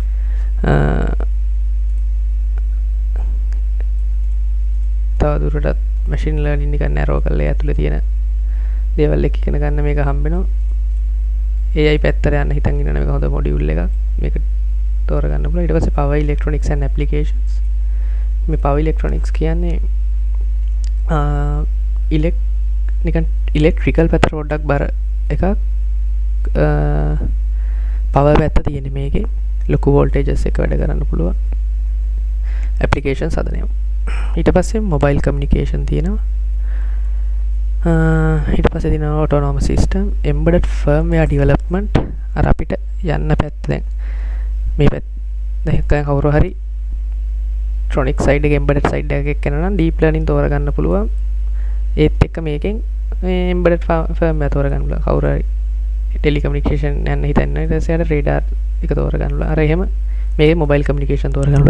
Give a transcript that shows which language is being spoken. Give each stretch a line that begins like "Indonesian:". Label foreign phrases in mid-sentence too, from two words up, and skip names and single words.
Sinhala: තවදුරටත්
English: machine learning
Sinhala: එක නැරෝ කරලා ඇතුලේ තියෙන දේවල් එක ඉගෙන ගන්න මේක හම්බෙනවා AI පැත්තට යන්න හිතන් ඉන්න මේක හොඳ මොඩියුල් එකක් මේක තෝරගන්න පුළුවන් ඊට පස්සේ
English: power electronics and applications
Sinhala: මේ
English: power electronics
Sinhala: කියන්නේ ඉලෙක්ට්‍රිකල් පැත්තට පොඩ්ඩක් බර එකක් power පැත්ත තියෙන මේකේ ලොකු voltages එක වැඩ කරන්න පුළුවන් applications හදනවා ඊට පස්සේ
English: mobile communication
Sinhala: තියෙනවා ඊට පස්සේ තියෙනවා
English: autonomous system embedded firmware development
Sinhala: අර අපිට යන්න පැත්ත දැන් මේ පැත්ත දැන් කවුරු හරි
English: electronic side
Sinhala: එක
English: embedded side
Sinhala: එකක් කරනවා නම්
English: deep learning
Sinhala: තෝරගන්න පුළුවන් ඒත් එක්ක මේකෙන්
English: embedded firmware
Sinhala: තෝරගන්න පුළුවන් කවුරු හරි telecommunication යන්න හිතන්නේ ඊට පස්සේ radar එක තෝරගන්න පුළුවන් අර එහෙම මේ
English: mobile communication
Sinhala: තෝරගන්න පුළුවන්.